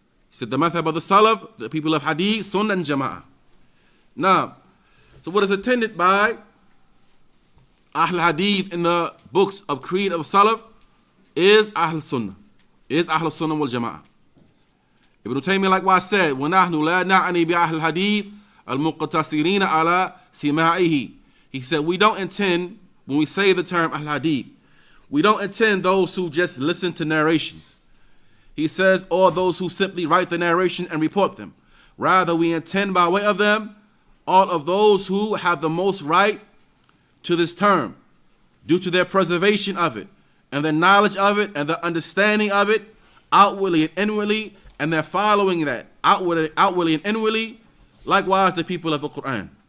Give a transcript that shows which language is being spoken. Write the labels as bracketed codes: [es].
[en] He said the madhhab of the Salaf, the people of Hadith, Sunnah and Jama'ah. Now, so what is intended by Ahl Hadith in the books of creed of Salaf is Ahl Sunnah, is Ahl Sunnah wal Jama'ah. Ibn Taymiyyah likewise said, [ar] وَنَحْنُ لَا نَعْنِي بِأَهْلِ الْحَدِيثِ الْمُقْتَصِرِينَ عَلَى سِمَاعِهِ. [en] He said, we don't intend, when we say the term Ahl Hadith, we don't intend those who just listen to narrations. He says, or those who simply write the narration and report them. Rather, we intend by way of them all of those who have the most right to this term, due to their preservation of it, and their knowledge of it, and their understanding of it, outwardly and inwardly, and their following that, outwardly and inwardly, likewise the people of the Quran.